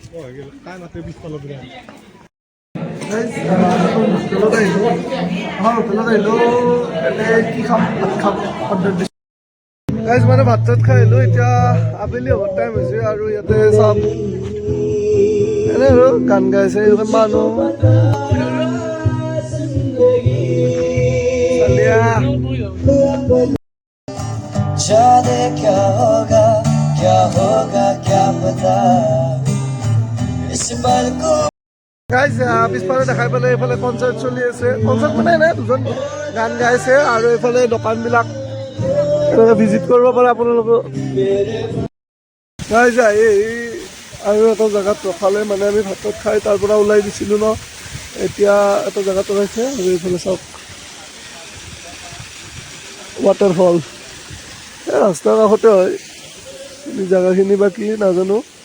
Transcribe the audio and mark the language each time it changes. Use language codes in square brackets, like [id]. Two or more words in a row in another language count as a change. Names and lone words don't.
[as] হোটেলত আহিলোঁ, কি খাম, ভাত খাম অৰ্ডাৰ দিছোঁ গাইজ। মানে ভাত চাত খাই আহিলোঁ, এতিয়া আবেলি হ'ব টাইম হৈছে, আৰু ইয়াতে চাম এনে আৰু গান গাইছে মানুহ। [hi] जाने क्या होगा क्या पता इस पल को [as] গাইজ পিছফালে দেখাই পালে এইফালে কনচাৰ্ট চলি আছে কনচাৰ্ট মানে এনে দুজন গান গাইছে আৰু এইফালে দোকানবিলাক এনেকৈ ভিজিট কৰিব পাৰে আপোনালোকে গাইজ এই আৰু এটা জেগাত ৰখালে মানে আমি ভাত খাই তাৰ পৰা ওলাই দিছিলোঁ ন এতিয়া এটা জেগাত ৰখাইছে আৰু এইফালে চাওক ৱাটাৰফল এই ৰাস্তাৰ কাষতে হয় জেগাখিনি বা কি নাজানো